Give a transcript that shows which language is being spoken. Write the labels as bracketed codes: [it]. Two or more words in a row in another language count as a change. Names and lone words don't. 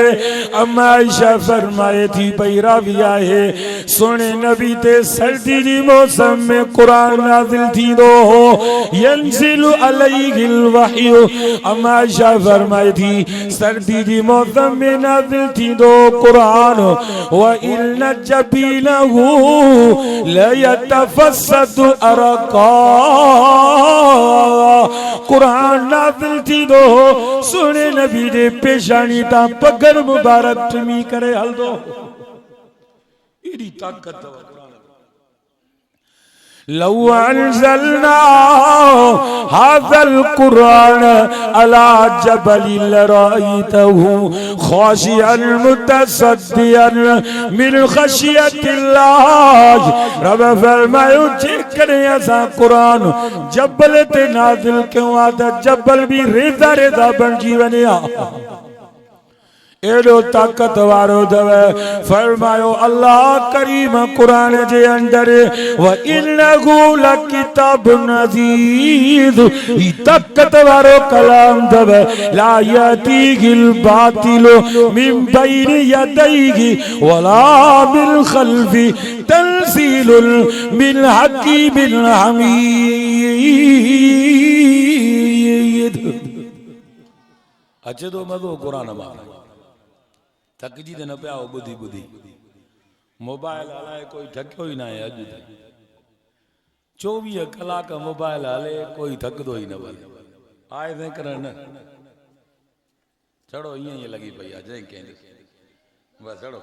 [sd] अम्मा आयशा फरमाए थी पई रावी आहे सोने नबी ते सर्दी जी मौसम में क़ुरान नाज़िल थींदो हो [ar] ينزل عليه الوحي. [sd] अम्मा आयशा फरमाए थी सर्दी जी मौसम में नाज़िल थींदो क़ुरान [ar] وإن جبينه ليتفصد عرقا. [sd] क़ुरान नाज़िल थींदो सुने नबी जे पेशानी ता पगर मुबारक टमी करे हलदो। एडी ताकत [ar] لو أنزلنا هذا القرآن على جبل لرأيته خاشعا متصدعا من خشية الله. [sd] रब फरमायो जेकॾहिं असां क़ुरान जबल ते नाज़िल कयूं आ त जबल भी रेज़ा रेज़ा बणिजी वञे हा। एडो ताकत वारो दव। फरमायो अल्लाह करीम कुरान जे अंदर [ar] وإنه لكتاب عزيز [sd] ई ताकत वारो कलाम दव [ar] لا يأتيه الباطل من بين يديه ولا من خلفه تنزيل من حكيم حميد. [sd] अचे तो मज़ो कुरान मां थकजी त न पिया हो ॿुधी ॿुधी। मोबाइल हलाए कोई थकियो ई न आहे। अॼु 24 कलाक मोबाइल हले कोई थकदो ई न भले आहे तंहिं करे न चढ़ो ईअं ई लॻी पई आहे जंहिं कंहिं बसि चढ़ो।